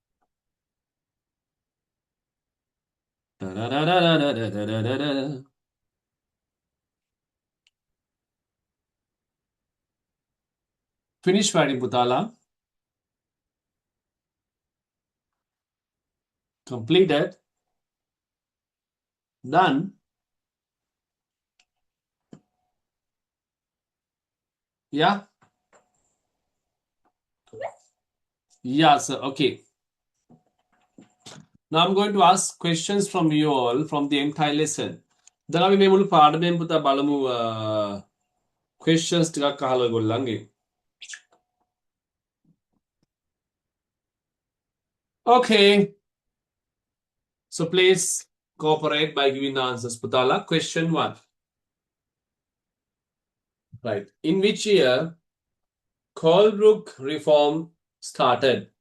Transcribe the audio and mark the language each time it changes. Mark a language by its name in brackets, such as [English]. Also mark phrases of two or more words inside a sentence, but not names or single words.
[English] Da da da da da da da da da da. Finish writing, Putala. Completed. Done. Yeah. Yeah, sir. Okay. Now I'm going to ask questions from you all from the entire lesson. [Sinhala] Then අපි මේ මුළු පාඩමෙන් පුතා බලමු questions ටිකක් අහලා ඔයගොල්ලන්ගේ. [English] Okay. So please cooperate by giving the answers. Putala, question 1. Right. In which year Colebrook reform started?